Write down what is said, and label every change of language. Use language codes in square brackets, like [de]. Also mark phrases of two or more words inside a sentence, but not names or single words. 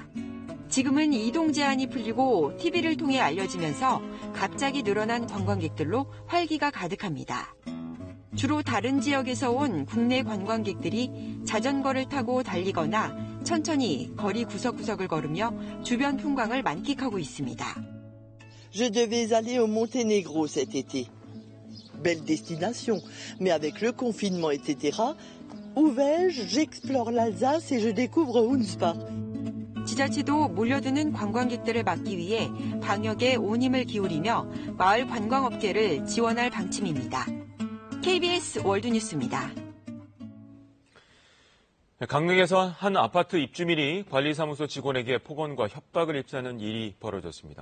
[ko] 지금은 이동 제한이 풀리고 TV를 통해 알려지면서 갑자기 늘어난 관광객들로 활기가 가득합니다. 주로 다른 지역에서 온 국내 관광객들이 자전거를 타고 달리거나 천천히 거리 구석구석을 걸으며 주변 풍광을 만끽하고 있습니다. [fr] Je devais aller au Monténégro cet été. Belle destination, mais avec le confinement, etc. Où vais-je? J'explore l'Alsace et je découvre Hunspa. [ko] 지자체도 몰려드는 관광객들을 막기 위해 방역에 온 힘을 기울이며 마을 관광업계를 지원할 방침입니다. KBS 월드뉴스입니다. 강릉에서 한 아파트 입주민이 관리사무소 직원에게 폭언과 협박을 입자는 일이 벌어졌습니다.